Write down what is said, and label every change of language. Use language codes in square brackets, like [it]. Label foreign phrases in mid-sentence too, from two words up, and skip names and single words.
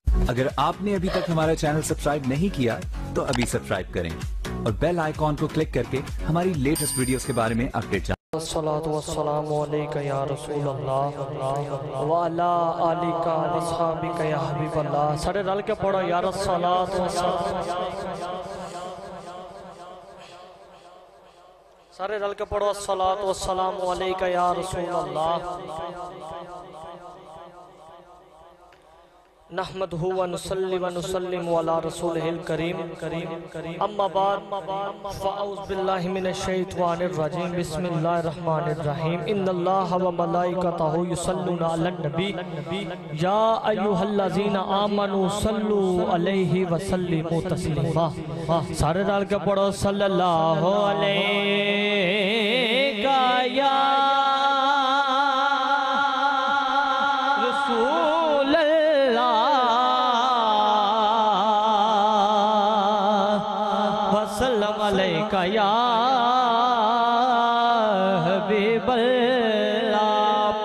[hi] अगर आपने अभी तक हमारा चैनल सब्सक्राइब नहीं किया तो अभी सब्सक्राइब करें और [en] bell icon [hi] को क्लिक करके हमारी [en] latest videos [hi] के बारे में अपडेट जानें। [ar] الصلاة والسلام عليك يا رسول الله وعلى آلك وأصحابك يا حبيب الله. [pa] سارے رل کے پڑھو [ar] يا رسولات [pa] سارے رل کے پڑھو [ar] الصلاة والسلام عليك يا رسول الله نحمده ونسلم على رسوله الكريم أما بعد فأعوذ بالله من الشيطان الرجيم بسم الله الرحمن الرحيم إن الله وملائكته يصلون على النبي يا أيها الذين آمنوا صلوا عليه وسلموا تسليما. [pa] سارے ڈال کے پڑھو [ar] صلى الله عليه يا يا حبيب الله.